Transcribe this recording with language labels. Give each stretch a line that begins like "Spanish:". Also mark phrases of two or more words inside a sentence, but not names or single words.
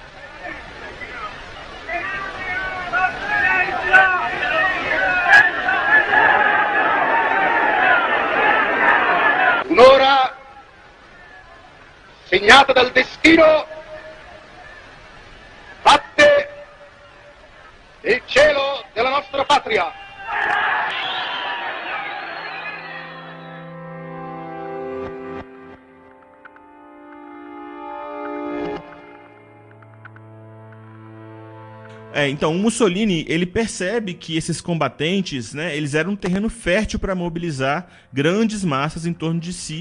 Italian: Un'ora segnata dal destino batte il cielo della nostra patria.
Portuguese: Então, o Mussolini, ele percebe que esses combatentes, né, eles eram um terreno fértil para mobilizar grandes massas em torno de si.